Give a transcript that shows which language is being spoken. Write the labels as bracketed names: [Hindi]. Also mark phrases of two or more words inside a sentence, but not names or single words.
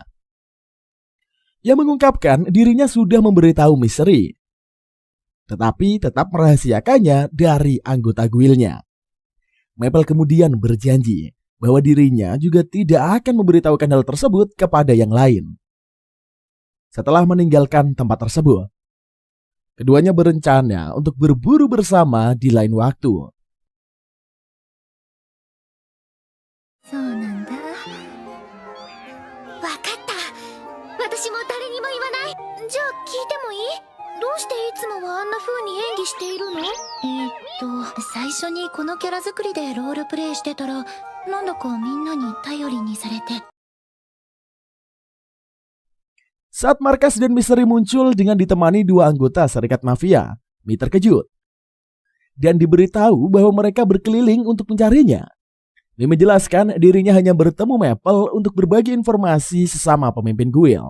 [Indonesian] Ia mengungkapkan dirinya sudah memberitahu misteri, tetapi tetap merahasiakannya dari anggota guildnya. Maple kemudian berjanji bahwa dirinya juga tidak akan memberitahukan hal tersebut kepada yang lain. Setelah meninggalkan tempat tersebut, keduanya berencana untuk berburu bersama di lain waktu. [Japanese] そうなんだ。わかった。私も誰にも言わない。じゃあ聞いてもいい？どうしていつもはあんな風に演技しているの？最初にこのキャラ作りでロールプレイしてたら、なんだかみんなに頼りにされて。 [Indonesian] Saat Marcus dan Misteri muncul dengan ditemani dua anggota serikat mafia, Mi terkejut dan diberitahu bahwa mereka berkeliling untuk mencarinya. Mi menjelaskan dirinya hanya bertemu Maple untuk berbagi informasi sesama pemimpin guild.